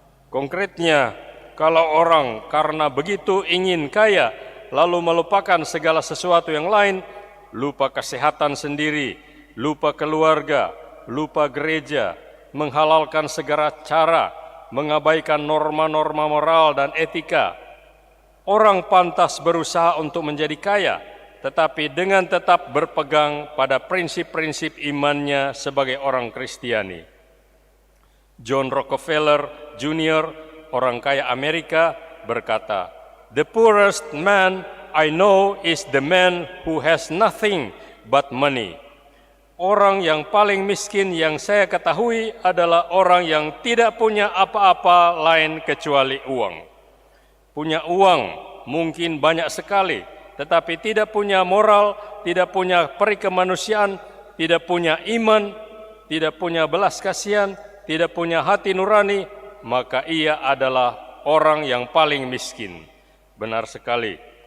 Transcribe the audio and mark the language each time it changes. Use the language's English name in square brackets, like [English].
[Indonesian] Konkretnya, kalau orang karena begitu ingin kaya, lalu melupakan segala sesuatu yang lain, lupa kesehatan sendiri, lupa keluarga, lupa gereja, menghalalkan segala cara, mengabaikan norma-norma moral dan etika, orang pantas berusaha untuk menjadi kaya, tetapi dengan tetap berpegang pada prinsip-prinsip imannya sebagai orang Kristiani. [English] John Rockefeller Jr., [Indonesian] orang kaya Amerika, berkata, [English] "The poorest man I know is the man who has nothing but money." [Indonesian] Orang yang paling miskin yang saya ketahui adalah orang yang tidak punya apa-apa lain kecuali uang. Punya uang mungkin banyak sekali, tetapi tidak punya moral, tidak punya peri kemanusiaan, tidak punya iman, tidak punya belas kasihan, tidak punya hati nurani, maka ia adalah orang yang paling miskin. Benar sekali.